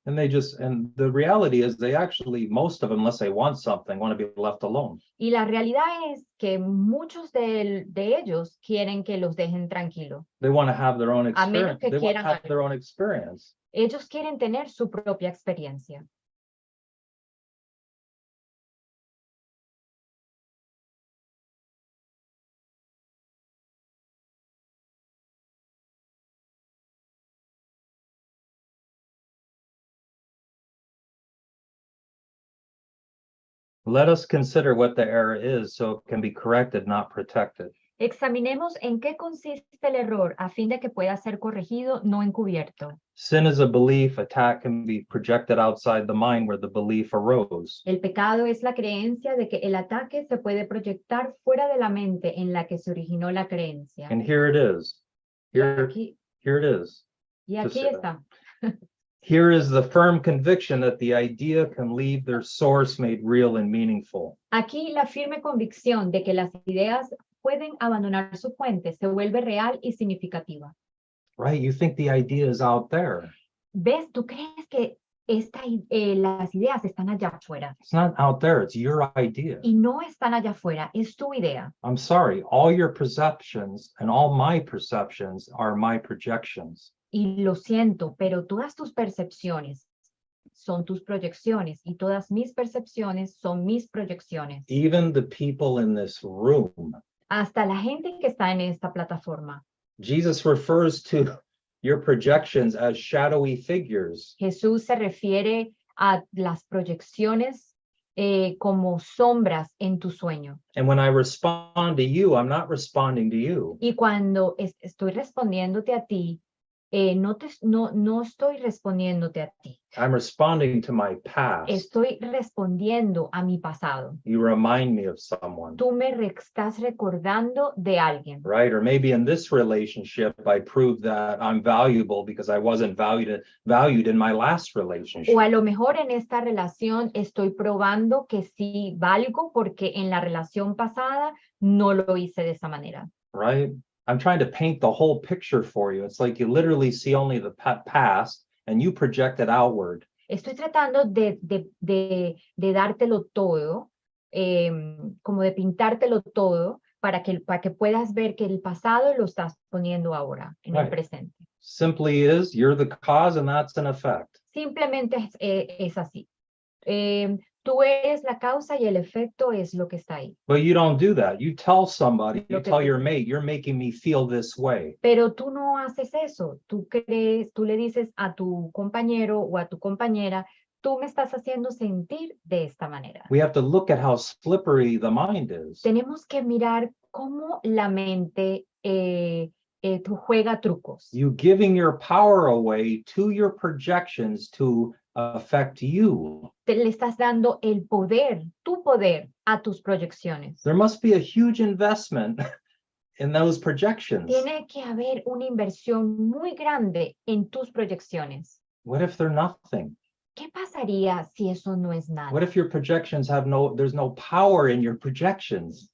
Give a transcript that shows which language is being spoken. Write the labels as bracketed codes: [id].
[en] And the reality is most of them, unless they want something, want to be left alone. [es] Y la realidad es que muchos de ellos quieren que los dejen tranquilos. [en] They want to have their own experience. [es] A menos que [en] they want to [es] quieran [en] have their own experience. [es] Ellos quieren tener su propia experiencia. [en] Let us consider what the error is so it can be corrected, not protected. [es] Examinemos en qué consiste el error a fin de que pueda ser corregido, no encubierto. [en] Sin is a belief. Attack can be projected outside the mind where the belief arose. [es] El pecado es la creencia de que el ataque se puede proyectar fuera de la mente en la que se originó la creencia. [en] And here it is. Here it is. [es] Y aquí está. [en] Here is the firm conviction that the idea can leave their source made real and meaningful. [es] Aquí la firme convicción de que las ideas pueden abandonar su fuente se vuelve real y significativa. [en] Right? You think the idea is out there. [es] ¿Ves? ¿Tú crees que las ideas están allá afuera? [en] It's not out there. It's your idea. [es] Y no están allá afuera. Es tu idea. [en] I'm sorry. All your perceptions and all my perceptions are my projections. [es] Y lo siento, pero todas tus percepciones son tus proyecciones y todas mis percepciones son mis proyecciones. [en] Even the people in this room. [es] Hasta la gente que está en esta plataforma. [en] Jesus refers to your projections as shadowy figures. [es] Jesús se refiere a las proyecciones como sombras en tu sueño. [en] And when I respond to you, I'm not responding to you. [es] Y cuando estoy respondiéndote a ti, no estoy respondiéndote a ti. [en] I'm responding to my past. [es] Estoy respondiendo a mi pasado. [en] You remind me of someone. [es] Tú me estás recordando de alguien. [en] Right? Or maybe in this relationship, I proved that I'm valuable because I wasn't valued in my last relationship. [es] O a lo mejor en esta relación estoy probando que sí valgo porque en la relación pasada no lo hice de esa manera. [en] Right? I'm trying to paint the whole picture for you. It's like you literally see only the past and you project it outward. [es] Estoy tratando de dártelo todo, como de pintártelo todo para que puedas ver que el pasado lo estás poniendo ahora, en el presente. [en] Simply is, you're the cause and that's an effect. [es] Simplemente es así. Tú eres la causa y el efecto es lo que está ahí. [en] But you don't do that. You tell somebody, you tell your mate, you're making me feel this way. [es] Pero tú no haces eso. Tú le dices a tu compañero o a tu compañera, tú me estás haciendo sentir de esta manera. [en] We have to look at how slippery the mind is. [es] Tenemos que mirar cómo la mente juega trucos. [en] You giving your power away to your projections to affect you. [es] Le estás dando el poder, tu poder, a tus proyecciones. [en] There must be a huge investment in those projections. [es] Tiene que haber una inversión muy grande en tus proyecciones. [en] What if they're nothing? [es] ¿Qué pasaría si eso no es [en] What [es] nada? [en] if your projections have there's no power in your projections?